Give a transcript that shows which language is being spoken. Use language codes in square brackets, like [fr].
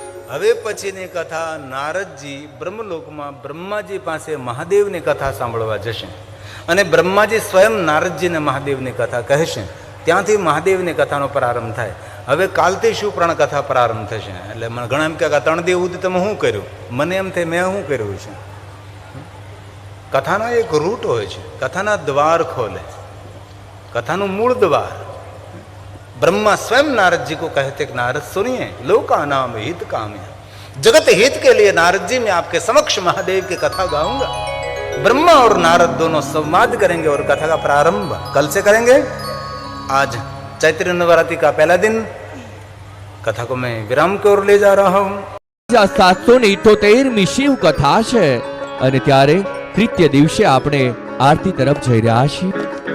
[gu] હવે પછીની કથા નારદજી બ્રહ્મલોકમાં બ્રહ્માજી પાસે મહાદેવની કથા સાંભળવા જશે અને બ્રહ્માજી સ્વયં નારદજીને મહાદેવની કથા કહેશે, ત્યાંથી મહાદેવની કથાનો પ્રારંભ થાય. હવે કાલથી શિવપુરાણ કથા પ્રારંભ થશે. એટલે મને ઘણા એમ કે ત્રણ દેવ તમે શું કર્યું? મને એમ થાય મેં શું કર્યું છે? કથાનો એક રૂટ હોય છે, કથાના દ્વાર ખોલે, કથાનું મૂળ દ્વાર. [hi] ब्रह्मा स्वयं नारद जी को कहते कि नारद सुनिए, लोका नाम हित काम्य, जगत हित के लिए नारद जी मैं आपके समक्ष महादेव की कथा गाऊंगा. ब्रह्मा और नारद दोनों संवाद करेंगे और कथा का प्रारंभ कल से करेंगे. आज चैत्र नवरात्रि का पहला दिन, कथा को मैं विराम की ओर ले जा रहा हूं. [gu] 778મી શિવ કથા છે અને ત્યારે તૃતીય દિવસે આપણે આરતી તરફ જઈ રહ્યા છીએ.